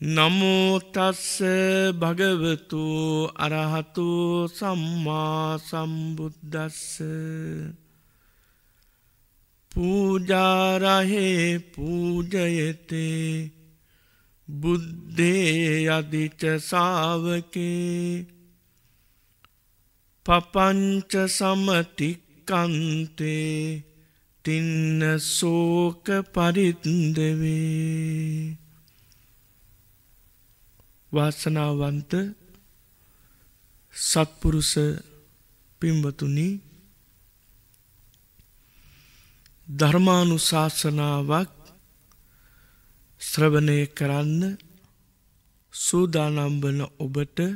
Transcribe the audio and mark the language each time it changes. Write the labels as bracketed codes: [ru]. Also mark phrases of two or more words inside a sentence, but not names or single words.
[pi] නමෝ තස්ස භගවතු අරහතු සම්මා සම්බුද්දස්ස පූජාරහේ පූජයතේ බුද්ධේ යදිච සාවකේ පපංච සමතික්කන්තේ තින්න සෝක පරිද්දවේ. [si] වාසනාවන්ත සත්පුරුෂ පින්වතුනි, ධර්මානුශාසනාවක් ශ්‍රවණය කරන්න සූදානම් වන ඔබට